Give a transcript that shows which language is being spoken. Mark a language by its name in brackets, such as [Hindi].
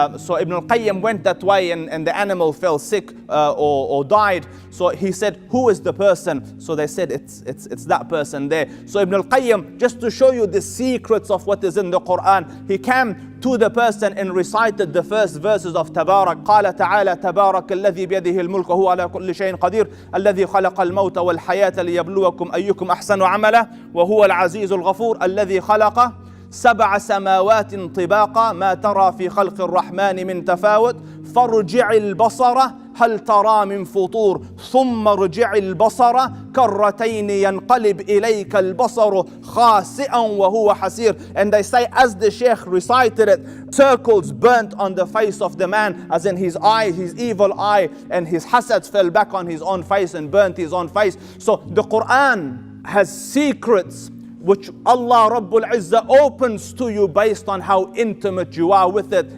[English] So Ibn al-Qayyim went that way and the animal fell sick or died. So he said, who is the person? So they said, it's that person there. So Ibn al-Qayyim, just to show you the secrets of what is in the Quran, he came to the person and recited the first verses of Tabarak. [Arabic] قال تعالى تبارك الذي بيده الملك وهو على كل شيء قدير الذي خلق الموت والحياة ليبلوكم أيكم أحسن عملا وهو العزيز الغفور الذي خلق سبع سماوات طباقا ما ترى في خلق الرحمن من تفاوت فارجع البصر هل ترى من فطور ثم ارجع البصر كرتين ينقلب إليك البصر خاسئا وهو حسير. [English] And they say, as the Shaykh recited it, circles burnt on the face of the man, as in his eye, his evil eye, and his hasad fell back on his own face and burnt his own face. So the Quran has secrets which Allah Rabbul Izzah opens to you based on how intimate you are with it.